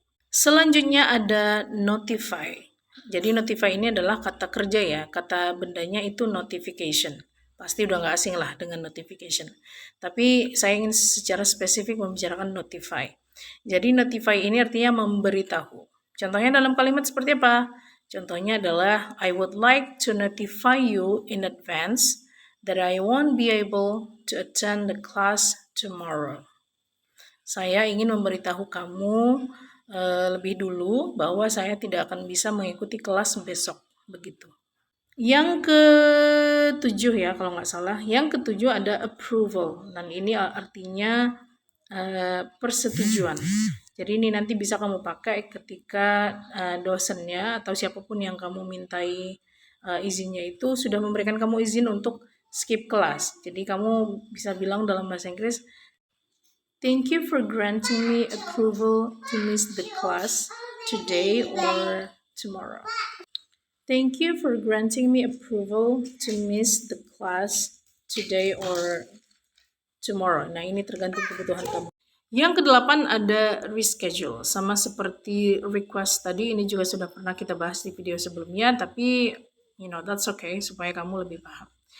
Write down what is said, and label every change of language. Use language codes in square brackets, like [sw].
[id] Selanjutnya ada notify. Jadi notify ini adalah kata kerja ya, kata bendanya itu notification. Pasti udah gak asing lah dengan notification. Tapi saya ingin secara spesifik membicarakan notify. Jadi notify ini artinya memberitahu. Contohnya dalam kalimat seperti apa? Contohnya adalah [en] I would like to notify you in advance that I won't be able to attend the class tomorrow. [id] Saya ingin memberitahu kamu lebih dulu bahwa saya tidak akan bisa mengikuti kelas besok. Begitu. Yang ketujuh ya kalau nggak salah. Yang ketujuh ada approval. Dan ini artinya persetujuan. Jadi ini nanti bisa kamu pakai ketika dosennya atau siapapun yang kamu mintai izinnya itu sudah memberikan kamu izin untuk skip kelas. Jadi kamu bisa bilang dalam bahasa Inggris, [en] Thank you for granting me approval to miss the class today or tomorrow. Thank you for granting me approval to miss the class today or tomorrow. [id] Nah, ini tergantung kebutuhan kamu. Yang kedelapan ada reschedule. Sama seperti request tadi, ini juga sudah pernah kita bahas di video sebelumnya, tapi [en] that's okay [id] supaya kamu lebih paham.